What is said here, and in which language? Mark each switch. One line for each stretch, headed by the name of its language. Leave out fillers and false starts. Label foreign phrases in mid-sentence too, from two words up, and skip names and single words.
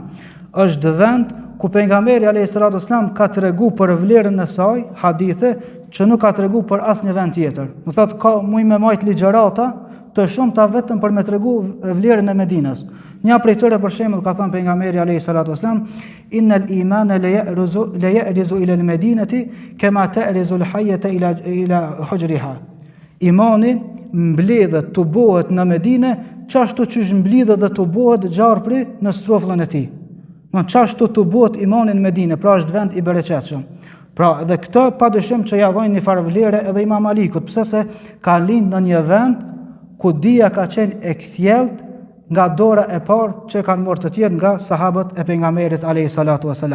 Albanian: Është vend ku pejgamberi
Arabic: عليه الصلاة والسلام
Albanian: ka treguar për vlerën e saj, hadithe që nuk ka treguar për asnjë vend tjetër. Do thotë ka muj me majt ligjërata të shumta vetëm për me tregu vlerën e Medinës. Një prej tyre për shembull ka thënë pejgamberi
Arabic: عليه الصلاة والسلام, إن الإيمان ليأرز إلى المدينة كما تأرز الحية إلى جحرها.
Albanian: Imani mbledhet të bohet në Medinë, qashtu që mbledhet dhe të bohet gjarpri në strofllën e tij. Në qashtu të bohet imani në Medinë, pra është vend i bereqetshëm. Pra edhe këtë padyshim që ja dhojnë një farë vlere edhe Imam Malikut, pse se ka lind në një vend ku dia ka qenë e kthjellët nga dora e parë që kanë marrë të tjerë nga sahabët e pejgamberit
Arabic: عليه الصلاة والسلام.